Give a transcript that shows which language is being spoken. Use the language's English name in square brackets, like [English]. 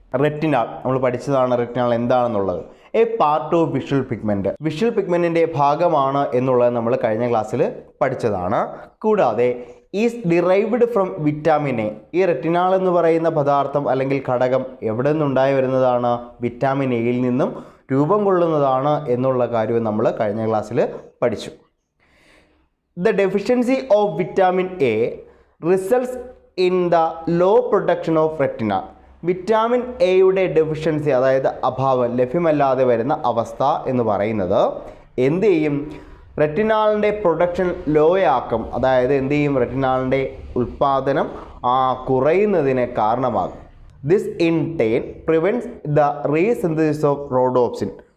[Malayalam] Retinal നമ്മൾ പഠിച്ചതാണ്. Retinal എന്താണെന്നുള്ളത് [English] a part of visual pigment, [Malayalam] visual പിഗ്മെൻറ്റിൻ്റെ ഭാഗമാണ് എന്നുള്ളത് നമ്മൾ കഴിഞ്ഞ ക്ലാസ്സിൽ പഠിച്ചതാണ്. കൂടാതെ [English] Is derived from vitamin A. [Malayalam] ഈ റെറ്റിനാൽ എന്ന് പറയുന്ന പദാർത്ഥം അല്ലെങ്കിൽ ഘടകം എവിടെ നിന്നുണ്ടായി വരുന്നതാണ്? വിറ്റാമിൻ എയിൽ നിന്നും രൂപം കൊള്ളുന്നതാണ് എന്നുള്ള കാര്യവും നമ്മൾ കഴിഞ്ഞ ക്ലാസ്സിൽ പഠിച്ചു. [English] The deficiency of vitamin A results in the low production of retina. [Malayalam] Vitamin എയുടെ ഡെഫിഷ്യൻസി, അതായത് അഭാവം, ലഭ്യമല്ലാതെ വരുന്ന അവസ്ഥ എന്ന് പറയുന്നത് എന്ത് ചെയ്യും? റെറ്റിനാളിൻ്റെ പ്രൊഡക്ഷൻ ലോയാക്കും. അതായത് എന്ത് ചെയ്യും? റെറ്റിനാളിൻ്റെ ഉൽപ്പാദനം കുറയുന്നതിന് കാരണമാകും. [English] This in turn prevents the resynthesis of rhodopsin.